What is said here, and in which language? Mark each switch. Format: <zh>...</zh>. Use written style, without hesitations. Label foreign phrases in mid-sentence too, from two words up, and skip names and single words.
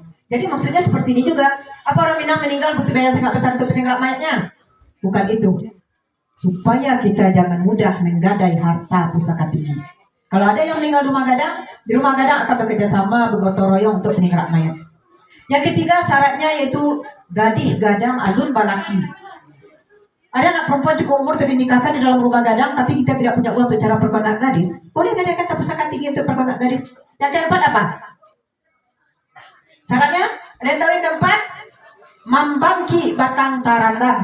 <id>Jadi maksudnya seperti ini juga. Apa orang Minang meninggal butuh biaya sangat besar untuk penyenggerak mayatnya? Bukan itu. Supaya kita jangan mudah menggadai harta pusaka tinggi. Kalau ada yang meninggal di rumah gadang akan bekerja sama bergotong royong untuk penyenggerak mayat. Yang ketiga syaratnya yaitu</id> <min>gadih gadang alun balaki.</min> <id>Ada anak perempuan cukup umur dinikahkan di dalam rumah gadang, tapi kita tidak punya uang untuk cara perkonak gadis. Boleh gadaikan harta pusaka tinggi untuk perkonak gadis. Yang keempat apa? Syaratnya? Ada yang tahu yang keempat?</id> <min>Membangki batang tarandang.</min>